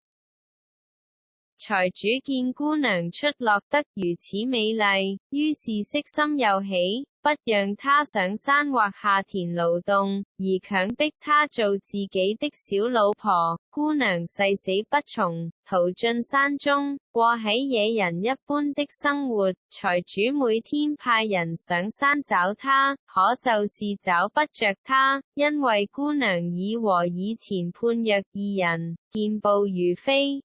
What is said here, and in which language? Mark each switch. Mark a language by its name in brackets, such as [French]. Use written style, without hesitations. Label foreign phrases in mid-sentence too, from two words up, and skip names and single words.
[Chinese] 財主見姑娘出落得如此美麗，於是色心又起，不讓她上山或下田勞動，而強迫她做自己的小老婆。姑娘誓死不從，逃進山中，過起野人一般的生活。財主每天派人上山找她，可就是找不着她，因為姑娘已和以前判若二人，健步如飛。